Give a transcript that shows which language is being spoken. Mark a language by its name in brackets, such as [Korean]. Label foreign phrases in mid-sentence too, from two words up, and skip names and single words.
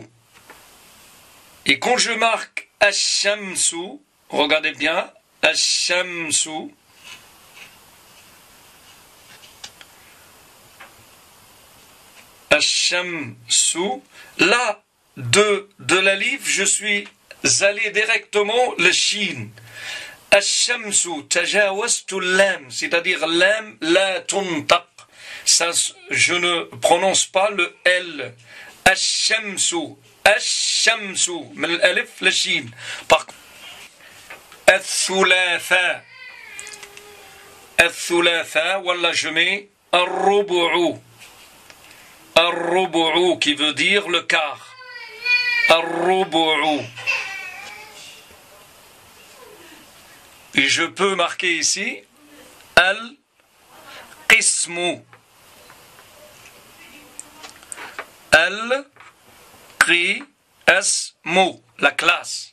[French] Et quand je marque الشمس, regardez bien, [Arabic] الشمس, الشمس, [French] là de l'alif, je suis allez directement le shin. [Arabic] الشمس تجاوزت لام, c'est-à-dire لام لا تنطق. [French] Ça, je ne prononce pas le L. [Arabic] الشمس، الشمس, [French] mais l'alif le shin. [Arabic] Par الثلاثاء، الثلاثاء, [French] voilà, je mets [Arabic] الربع، الربع [French] qui veut dire le quart. Al-rubu'u. Et je peux marquer ici Al-Qismu. Al-Qismu. La classe.